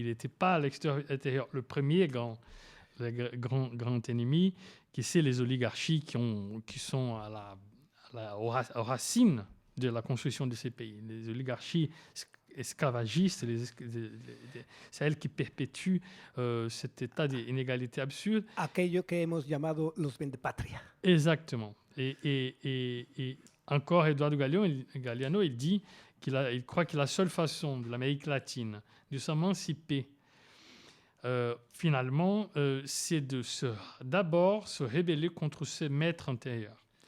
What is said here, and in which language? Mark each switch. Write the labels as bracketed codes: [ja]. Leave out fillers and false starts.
[fr] Il n'était pas à l'extérieur. Le premier grand ennemi, qui c'est les oligarchies qui sont aux racines de la construction de ces pays. Les oligarchies esclavagistes, c'est elles qui perpétuent cet état d'inégalité absurde. [es] Aquello que hemos llamado los vendepatria. [fr] Exactement. Et encore, Eduardo Galeano, il dit il croit que la seule façon de l'Amérique latine de s'émanciper, finalement, c'est d'abord se rebeller contre ses maîtres intérieurs.